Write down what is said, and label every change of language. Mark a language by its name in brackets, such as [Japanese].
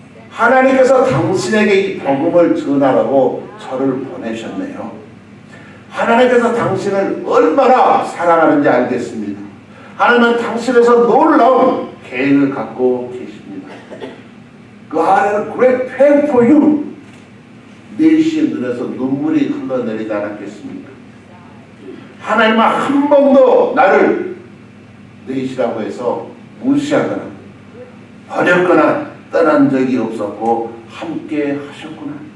[Korean] 하나님께서 당신에게 이 복음을 전하라고 저를 보내셨네요. 하나님께서 당신을 얼마나 사랑하는지 알겠습니다. 하나님은 당신에서 놀라운 계획을 갖고 계십니다. [English] God has a great plan for you. [Korean] 내시의 눈에서 눈물이 흘러내리지 않았겠습니까? 하나님은 한 번도 나를 내시라고 해서 무시하거나 버렸거나 떠난 적이 없었고 함께 하셨구나.